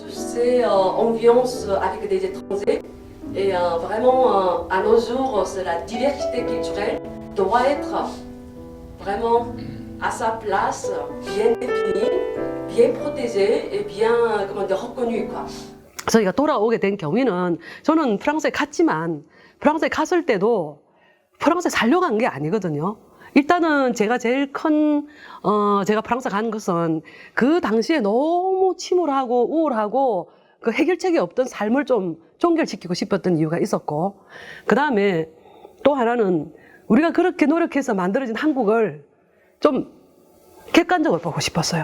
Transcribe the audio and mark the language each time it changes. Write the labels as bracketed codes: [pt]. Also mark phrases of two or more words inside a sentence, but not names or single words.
[fr] c'est ambiance avec des étrangers. Et vraiment, à nos jours, c'est la diversité culturelle doit être vraiment à sa place, bien définie, bien protégée et bien, comment dire, reconnue, quoi. [ko] 저희가 돌아오게 된 경위는 저는 프랑스에 갔지만 프랑스에 갔을 때도 프랑스에 살려고 한 게 아니거든요. 일단은 제가 제일 큰, 제가 프랑스 간 것은 그 당시에 너무 침울하고 우울하고 그 해결책이 없던 삶을 좀 종결시키고 싶었던 이유가 있었고, 그 다음에 또 하나는 우리가 그렇게 노력해서 만들어진 한국을 좀 객관적으로 보고 싶었어요.